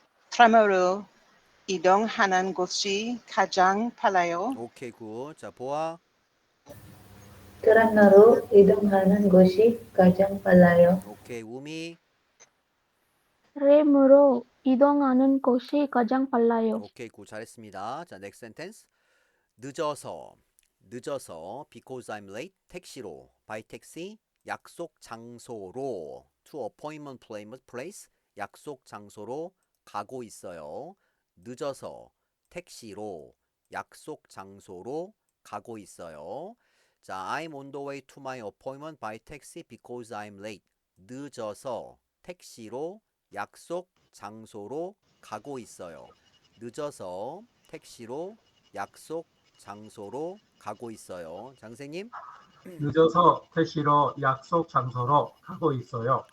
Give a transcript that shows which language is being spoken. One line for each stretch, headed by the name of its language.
Korean: 트램으로 이동하는 곳이 가장 빨라요. 오케이, 굿. 자, 보아. 트램으로 이동하는 것이 가장 빨라요. 오케이, 우미. 트램으로 이동하는 것이 가장 빨라요. 오케이, 굿. 잘했습니다. 자,
English: next sentence.
Korean: 늦어서
English: because I'm late.
Korean: 택시로,
English: by taxi.
Korean: 약속 장소로,
English: to appointment place.
Korean: 약속 장소로 가고 있어요. 늦어서 택시로 약속 장소로 가고 있어요.
English: 자, I'm on the way to my appointment by taxi because I'm late.
Korean: 늦어서 택시로 약속 장소로 가고 있어요. 늦어서 택시로 약속 장소로 가고 있어요. 장생님? 늦어서 택시로 약속 장소로 가고 있어요.